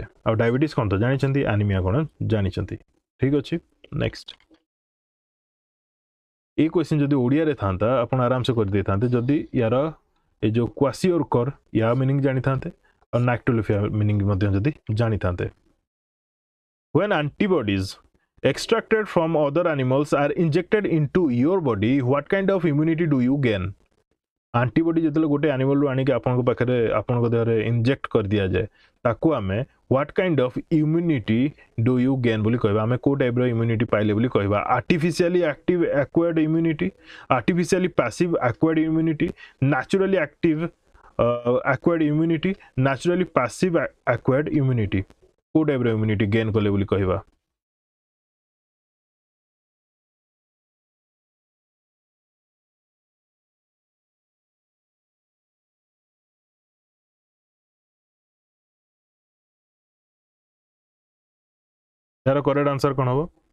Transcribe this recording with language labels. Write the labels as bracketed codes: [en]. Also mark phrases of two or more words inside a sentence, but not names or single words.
[or] ଆଉ ଡାଇବେଟିସ୍ କ'ଣ ତ ଜାଣିଛନ୍ତି, ଆନିମିଆ କ'ଣ ଜାଣିଛନ୍ତି। ଠିକ ଅଛି, ନେକ୍ସଟ। ଏଇ କ୍ୱେଶ୍ଚିନ୍ ଯଦି ଓଡ଼ିଆରେ ଥାନ୍ତା ଆପଣ ଆରାମସେ କରିଦେଇଥାନ୍ତେ ଯଦି ୟାର ଏ ଯେଉଁ କ୍ୱାସିଓରକର ୟା ମିନିଂ ଜାଣିଥାନ୍ତେ ଆଉ ନାକ୍ଟାଲୋଫିଆ ମିନିଂ ମଧ୍ୟ ଯଦି ଜାଣିଥାନ୍ତେ। [en] When antibodies extracted from other animals are injected into your body, what kind of immunity do you gain? [or] Antibody ଯେତେବେଳେ ଗୋଟେ ଆନିମଲରୁ ଆଣିକି ଆପଣଙ୍କ ପାଖରେ ଆପଣଙ୍କ ଦେହରେ ଇଞ୍ଜେକ୍ଟ କରିଦିଆଯାଏ ତାକୁ ଆମେ [en] what kind of immunity do you gain [or] ବୋଲି କହିବା। ଆମେ କୋଉ ଟାଇପର ଇମ୍ୟୁନିଟି ପାଇଲେ ବୋଲି କହିବା। [en] artificially active acquired immunity, artificially passive acquired immunity, naturally active acquired immunity, naturally passive acquired immunity, [or] କୋଉ ଟାଇପର ଇମ୍ୟୁନିଟି ଗେନ୍ କଲେ ବୋଲି କହିବା। [hi] यार [en] correct answer [hi] कौन हम?